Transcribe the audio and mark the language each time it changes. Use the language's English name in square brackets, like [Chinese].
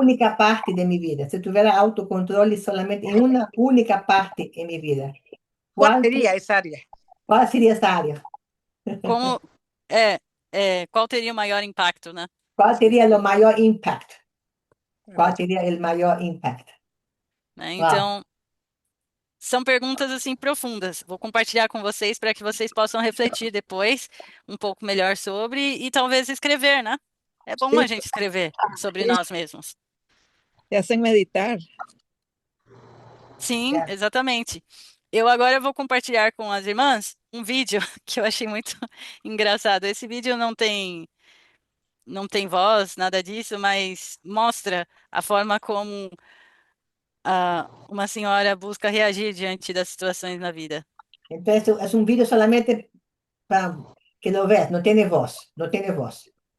[Spanish] única parte de mi vida, si tuviera autocontrol solamente en una única parte en mi vida, ¿Cuál ¿cuál, sería esa área? cuál sería esa área? [Portuguese] Como qual teria o maior impacto, né? [Spanish] ¿Cuál sería lo mayor impact? ¿Cuál sería el mayor impact? [Portuguese] Né? Wow. Então, são perguntas assim profundas. Vou compartilhar com vocês para que vocês possam refletir depois um pouco melhor sobre e talvez escrever, né? É bom a gente escrever sobre nós mesmos. [Spanish] Te hacen meditar. [Portuguese] Sim, Yeah. exatamente. Eu agora vou compartilhar com as irmãs um vídeo que eu achei muito engraçado. Esse vídeo não tem voz, nada disso, mas mostra a forma como uma senhora busca reagir diante das situações na vida. [Spanish] Entonces es un video solamente para que lo veas, no tiene voz, no tiene voz.